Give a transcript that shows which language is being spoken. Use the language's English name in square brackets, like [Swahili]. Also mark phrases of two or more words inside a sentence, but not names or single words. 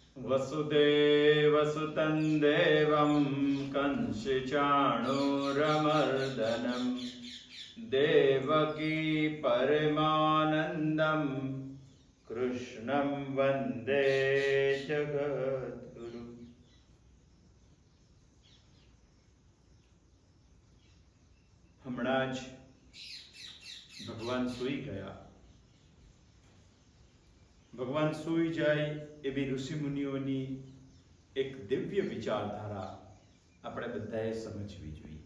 [Sanskrit] वसुदेवसुतं देवं कंसचाणूरमर्दनं देवकी परमानन्दं कृष्णं वन्दे जगद्गुरु। [Gujarati] હમણાં જ ભગવાન સૂઈ ગયા. ભગવાન સૂઈ જાય એવી ઋષિ મુનિઓની એક દિવ્ય વિચારધારા આપણે બધાએ સમજવી જોઈએ.